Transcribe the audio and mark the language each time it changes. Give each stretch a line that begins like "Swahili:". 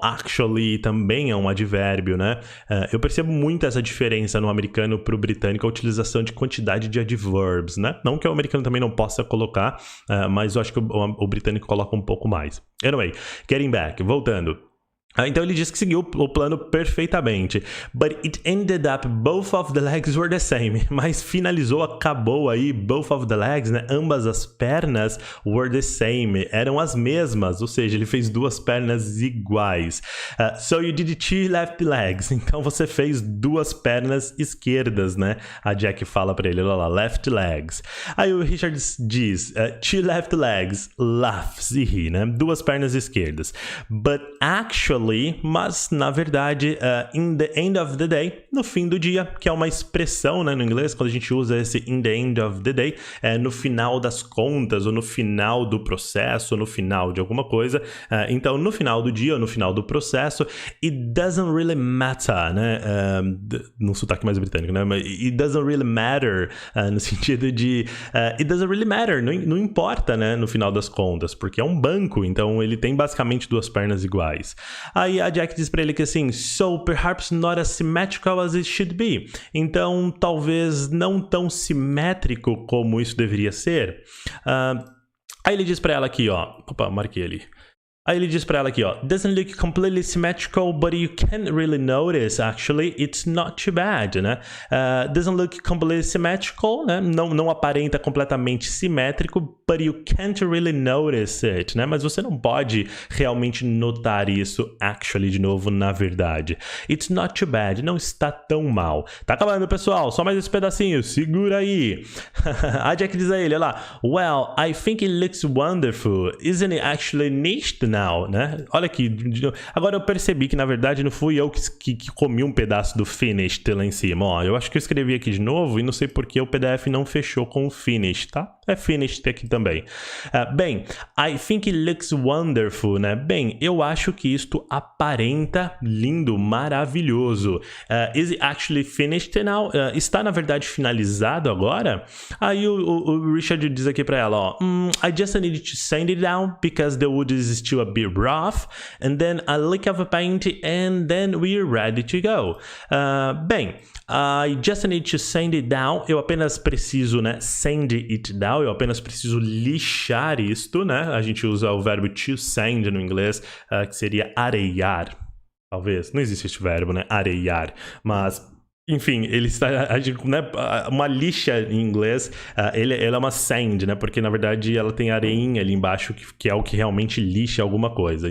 English: Actually
Portuguese: também é um advérbio, né? Eu percebo muito essa diferença no americano pro britânico, a utilização de quantidade de adverbs, né? Não que o americano também não possa colocar, mas eu acho que o britânico coloca um pouco mais.
English: Anyway, getting back,
Portuguese: voltando. Então ele diz que seguiu o plano perfeitamente.
English: But it ended up both of the legs were the same.
Portuguese: Mas finalizou, acabou aí,
English: both of the legs, né?
Portuguese: Ambas as pernas
English: were the same.
Portuguese: Eram as mesmas, ou seja, ele fez duas pernas iguais.
English: So you did two left legs.
Portuguese: Então você fez duas pernas esquerdas, né? A Jack fala pra ele, olha lá, left legs. Aí o Richard diz,
English: two left legs, laughs
Portuguese: e ri, né? Duas pernas esquerdas.
English: But actually
Portuguese: actually, mas na verdade,
English: in the end of the day,
Portuguese: no fim do dia, que é uma expressão, né, no inglês, quando a gente usa esse in the end of the day, no final das contas, ou no final do processo, ou no final de alguma coisa. Então, no final do dia, ou no final do processo,
English: it doesn't really matter,
Portuguese: né? Num sotaque mais britânico, né?
English: Mas it doesn't really matter,
Portuguese: no sentido de
English: it doesn't really matter,
Portuguese: não importa, né? No final das contas, porque é um banco, então ele tem basicamente duas pernas iguais. Aí a Jack diz pra ele que assim,
English: so perhaps not as symmetrical as it should be.
Portuguese: Então, talvez não tão simétrico como isso deveria ser. Aí ele diz pra ela aqui, ó. Opa, marquei ali. Aí ele diz pra ela aqui, ó,
English: doesn't look completely symmetrical, but you can't really notice, actually, it's not too bad, né? Doesn't look completely symmetrical, né?
Portuguese: Não aparenta completamente simétrico,
English: but you can't really notice it, né?
Portuguese: Mas você não pode realmente notar isso,
English: actually,
Portuguese: de novo, na verdade.
English: It's not too bad,
Portuguese: não está tão mal. Tá acabando, pessoal, só mais esse pedacinho, segura aí. A Jack diz a ele, olha lá,
English: well, I think it looks wonderful, isn't it actually neat now?
Portuguese: Né? Olha aqui, agora eu percebi que na verdade não fui eu que comi um pedaço do finished lá em cima, ó, eu acho que eu escrevi aqui de novo e não sei porque o PDF não fechou com o finished, tá? É finished aqui também.
English: Bem, I think it looks wonderful, né?
Portuguese: Bem, eu acho que isto aparenta lindo, maravilhoso.
English: Is it actually finished now?
Portuguese: Está na verdade finalizado agora? Aí o Richard diz aqui pra ela, ó,
English: I just needed to sand it down because the wood is still a bit rough, and then a lick of paint, and then we're ready to go. Bem, I just need to sand it down.
Portuguese: Eu apenas preciso, né,
English: sand it down.
Portuguese: Eu apenas preciso lixar isto, né? A gente usa o verbo to sand no inglês, que seria areiar. Talvez. Não existe este verbo, né? Areiar. Mas... enfim, ele está, né, uma lixa em inglês, ela é uma sand, né, porque na verdade ela tem areinha ali embaixo, que é o que realmente lixa alguma coisa.